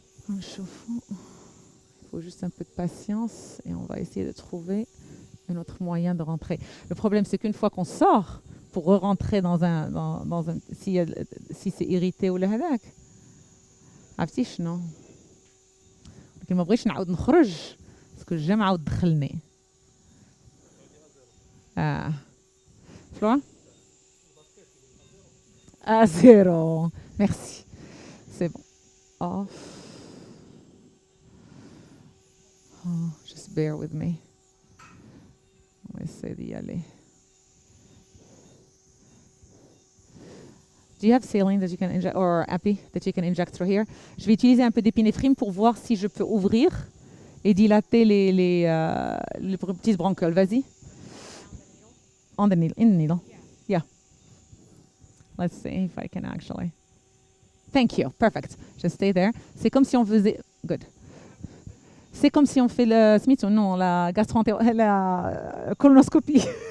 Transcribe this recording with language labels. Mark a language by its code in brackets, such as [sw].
[fr] En chauffant. Il faut juste un peu de patience et on va essayer de trouver un autre moyen de rentrer. Le problème, c'est qu'une fois qu'on sort, pour re-rentrer dans un si c'est irrité ou le [ar] hadak. عرفتي شنو؟ لكن ما بغيتش نعاود نخرج باسكو جا عاود دخلني. Flora? [fr] Ah, 0. Merci. C'est bon. [en] Off. Oh, just bear with me. [fr] On va essayer d'y aller. [en] Do you have saline that you can inject, or epi that you can inject through here? [fr] Je vais utiliser un peu d'épinéphrine pour voir si je peux ouvrir et dilater les petites bronchioles. Vas-y. [en] On the needle, in the needle. Yeah. Let's see if I can actually. Thank you. Perfect. Just stay there. [fr] C'est comme si on faisait. [en] Good. [fr] C'est comme si on fait le Smith ou non, la la colonoscopie.